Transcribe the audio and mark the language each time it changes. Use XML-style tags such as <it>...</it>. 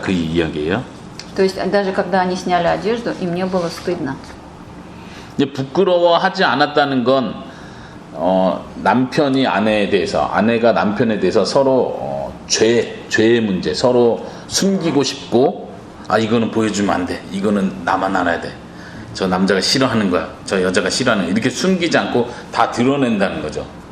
<ko>그 이야기예요.</ko> <ru>То есть, даже когда они сняли одежду, им не было стыдно.</ru> <ko>이제 부끄러워하지 않았다는 건 남편이 아내에 대해서, 아내가 남편에 대해서 서로 죄의 문제, 서로 숨기고 싶고, 아 이거는 보여주면 안 돼, 이거는 나만 알아야 돼, 저 남자가 싫어하는 거야, 저 여자가 싫어하는 거야, 이렇게 숨기지 않고 다 드러낸다는 거죠.</ko>